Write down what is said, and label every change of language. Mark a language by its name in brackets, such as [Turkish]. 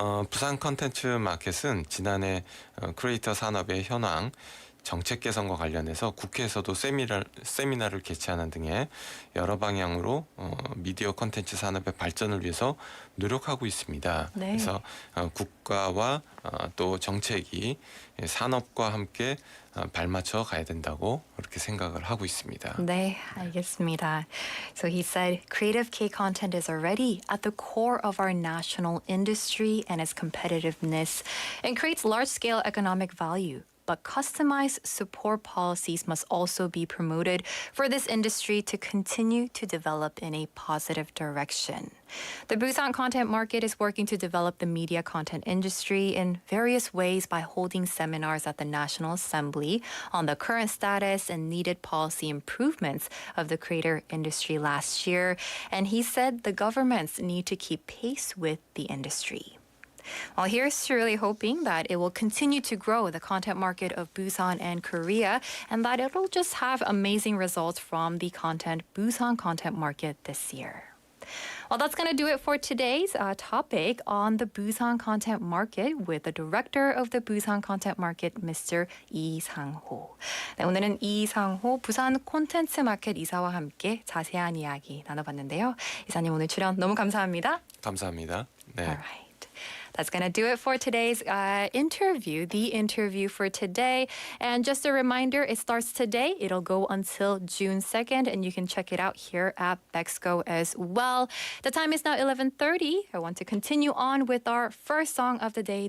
[Korean] 부산 컨텐츠 마켓은 지난해 크리에이터 산업의 현황, 정책 개선과 관련해서 국회에서도 세미나를 개최하는 등의 여러 방향으로 미디어 콘텐츠 산업의 발전을 위해서 노력하고 있습니다. 네. 그래서 국가와 또 정책이 산업과 함께 발맞춰 가야 된다고 그렇게 생각을 하고 있습니다. 네, 알겠습니다. [English] So he said creative K-content is already at the core of our national industry and its competitiveness and creates large-scale economic value. But customized support policies must also be promoted for this industry to continue to develop in a positive direction. The Busan content market is working to develop the media content industry in various ways by holding seminars at the National Assembly on the current status and needed policy improvements of the creator industry last year. And he said the governments need to keep pace with the industry. Well, here's to really hoping that it will continue to grow the content market of Busan and Korea and that it'll just have amazing results from the Busan content market this year. Well, that's going to do it for today's topic on the Busan content market with the director of the Busan content market, Mr. [Korean] 이상호. 네, 오늘은 이상호 부산 콘텐츠 마켓 이사와 함께 자세한 이야기 나눠봤는데요. 이사님 오늘 출연 너무 감사합니다. 감사합니다. 네. [English] All right. That's going to do it for today's interview, the interview for today. And just a reminder, it starts today. It'll go until June 2nd, and you can check it out here at Bexco as well. The time is now 11:30. I want to continue on with our first song of the day.